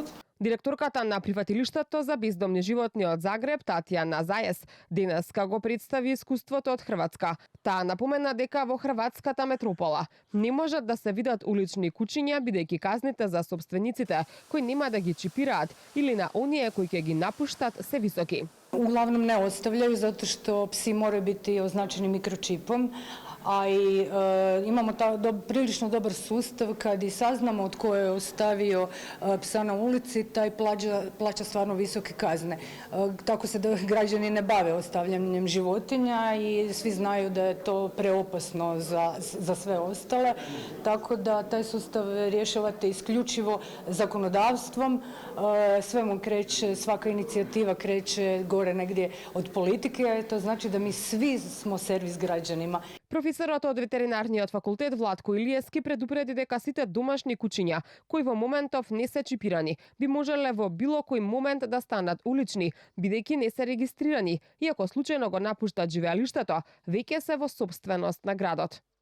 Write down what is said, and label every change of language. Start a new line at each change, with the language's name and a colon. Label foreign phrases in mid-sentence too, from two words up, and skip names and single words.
Macedonian: Директорката на прифатилиштето за бездомни животни од Загреб, Татјана Заес, денеска го представи искуството од Хрватска. Таа напомена дека во хрватската метропола не можат да се видат улични куќиња, бидејќи казните за собствениците кои нема да ги чипираат или на оние кои ќе ги напуштат се високи.
Croatian: Uglavnom ne ostavljaju zato što psi moraju biti označeni mikročipom, a i imamo prilično dobar sustav kad i saznamo od ko je ostavio psa na ulici, taj plaća stvarno visoke kazne. Tako se da građani ne bave ostavljanjem životinja i svi znaju da je to preopasno za sve ostale, tako da taj sustav rješavate isključivo zakonodavstvom, sve mu kreće, svaka inicijativa kreće gore negdje od politike, to znači da mi svi smo servis građanima.
Macedonian: Професорот од ветеринарниот факултет Владко Илиевски предупреди дека сите домашни куќиња кои во моментов не се чипирани би можеле во било кој момент да станат улични, бидејќи не се регистрирани, и ако случајно го напуштат живеалиштето, веќе се во сопственост на градот.